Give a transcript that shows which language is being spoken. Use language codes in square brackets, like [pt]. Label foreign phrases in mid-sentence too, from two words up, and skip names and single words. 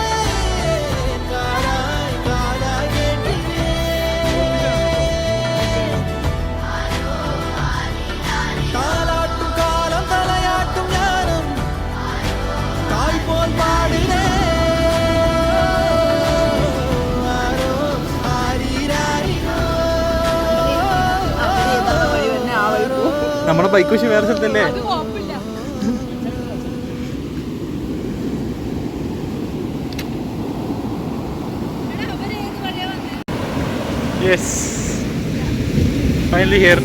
[ta] காதாய் காதாய் கேட்கிறேன் தாலாட்டும் காலம் தலையாட்டும் ஞானம் தாய் போல் பாடுகிறேன் ஆரோ ஆரீராரிரோ [ml] നമ്മുടെ ബൈക്ക് വെച്ച് വേറെ സ്ഥലത്തല്ലേ? [en] Yes, finally here.